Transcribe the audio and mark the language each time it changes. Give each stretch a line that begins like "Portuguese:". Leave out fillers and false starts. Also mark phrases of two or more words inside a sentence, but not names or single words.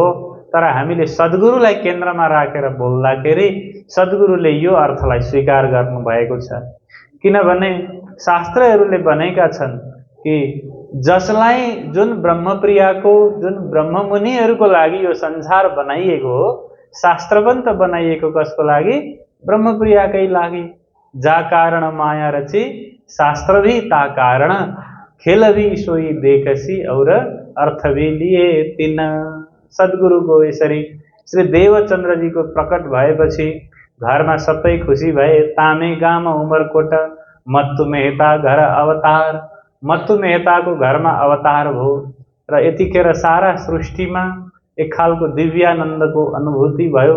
Nepali: तर हामीले सद्गुरुलाई केन्द्रमा राखेर बोल्दाखेरि सद्गुरुले यो अर्थलाई स्वीकार गर्नुभएको छ। किनभने शास्त्रहरूले भनेका छन् कि जसलाई जुन ब्रह्मप्रियाको, जुन ब्रह्ममुनिहरूको लागि यो संसार बनाइएको हो, शास्त्र पनि त बनाइएको कसको लागि? ब्रह्मप्रियाकै लागि।
Hindi: जा कारण माया रची शास्त्र भी ता कारण खेल भी सोई देखसी और अर्थ भी लिए तिन।
Nepali: सद्गुरुको यसरी श्री देवचन्द्रजीको प्रकट भएपछि घरमा सबै खुसी भए।
Hindi: तामे गाम उमरकोट मत्तु मेहता घर अवतार।
Nepali: मत्तु मेहताको घरमा अवतार भयो र यतिखेर सारा सृष्टिमा एक खालको दिव्यानन्दको अनुभूति भयो।